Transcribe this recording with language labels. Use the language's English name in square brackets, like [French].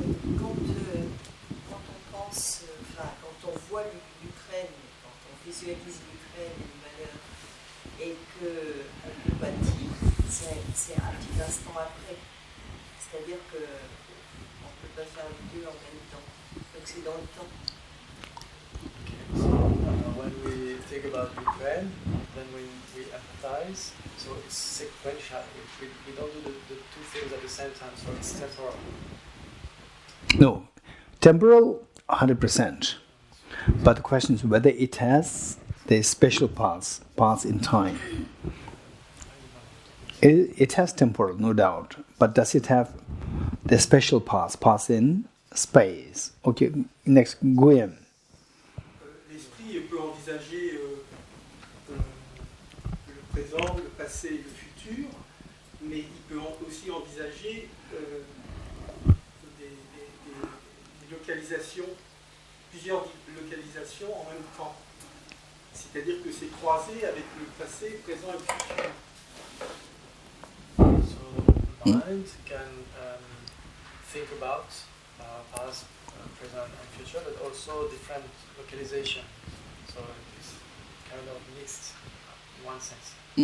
[French] Quand on pense, quand on voit l'Ukraine, quand on visualise l'Ukraine, peine et du malheur, et que l'empathie, c'est un petit instant après. C'est-à-dire que on ne peut pas faire les deux en même temps. Donc c'est dans le temps. [English] Okay, so when we think about Ukraine, then we empathize, so it's sequential. We don't do the two things at the same time, so it's temporal. No, temporal 100%. But the question is whether it has the special parts in time. It has temporal, no doubt. But does it have the special parts in space? Okay, next, Guillaume. [French] L'esprit peut envisager le présent, le passé et le futur, mais il peut aussi envisager des localisations, plusieurs localisations en même temps. C'est-à-dire que c'est croisé avec le passé, présent et futur. [English] So mind can think about past, present, and future, but also different localization. So it's kind of mixed in one sense.